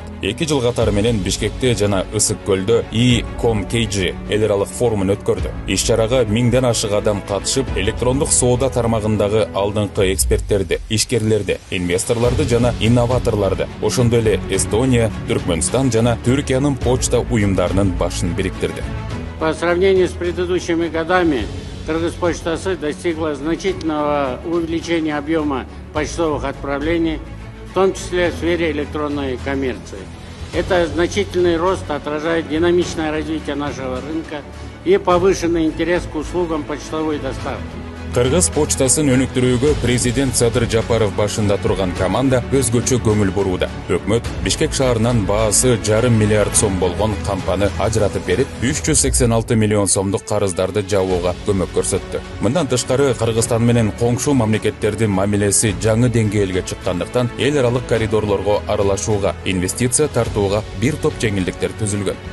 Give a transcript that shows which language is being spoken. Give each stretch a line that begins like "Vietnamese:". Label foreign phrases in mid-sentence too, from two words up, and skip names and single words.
Kyrgyz: 2 жыл катары менен Бишкекте жана Ысык көлдө e-com-kg эл аралык форумун өткөрдү. Иш-чарага 1000ден ашык адам катышып, электрондук соода тармагындагы алдыңкы эксперттерди, ишкерлерди, инвесторлорду жана инноваторлорду, ошондой эле Эстония, Түркмөнстан жана Түркиянын почта уюмдарынын башын бириктирди.
Russian: По сравнению с предыдущими годами, Кыргызпочтасы достигла значительного увеличения объема почтовых отправлений, в том числе в сфере электронной коммерции. Это значительный рост отражает динамичное развитие нашего рынка и повышенный интерес к услугам почтовой доставки.
Kyrgyz: Кыргыз почтасын өнүктүрүүгө президент Садыр Жапаров башында турган команда өзгөчө көңүл бурууда. Өкмөт Бишкек шаарынан баасы 1,5 миллиард сом болгон кампаны ажыратып берип, 386 миллион сомдук карыздарды жабууга көмөк көрсөттү. Мындан тышкары Кыргызстан менен коңшу мамлекеттердин мамилеси жаңы деңгээлге чыккандыктан эл аралык коридорлорго аралашууга, инвестиция тартууга бир топ жеңилдиктер түзүлгөн.